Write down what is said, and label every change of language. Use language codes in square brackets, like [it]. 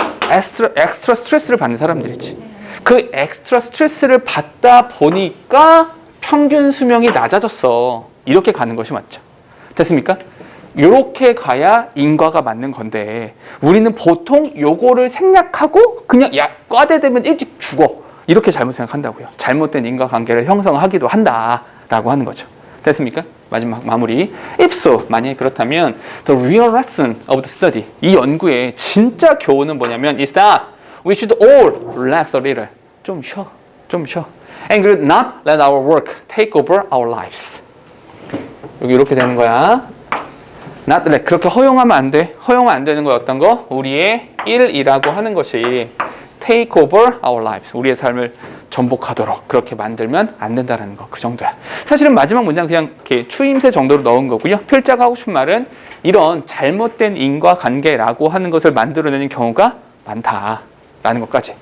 [ko] 엑스트라 스트레스를 받는 사람들이지. 그 엑스트라 스트레스를 받다 보니까 평균 수명이 낮아졌어. 이렇게 가는 것이 맞죠. 됐습니까? 이렇게 가야 인과가 맞는 건데 우리는 보통 요거를 생략하고 그냥 야 과대되면 일찍 죽어. 이렇게 잘못 생각한다고요. 잘못된 인과관계를 형성하기도 한다라고 하는 거죠. 됐습니까? 마지막 마무리. [en] If so, [ko] 만약에 그렇다면 [en] the real lesson of the study [ko] 이 연구의 진짜 교훈은 뭐냐면 [en] is that we should all relax a little. [ko] 좀 쉬어. [en] And not let our work take over our lives. [ko] 여기 이렇게 되는 거야. [en] not let [ko] 그렇게 허용하면 안 돼. 허용하면 안 되는 거 어떤 거? 우리의 일이라고 하는 것이 [en] take over our lives. [ko] 우리의 삶을 전복하도록 그렇게 만들면 안 된다는 거. 그 정도야. 사실은 마지막 문장 그냥 이렇게 추임새 정도로 넣은 거고요. 필자가 하고 싶은 말은 이런 잘못된 인과관계라고 하는 것을 만들어내는 경우가 많다라는 것까지.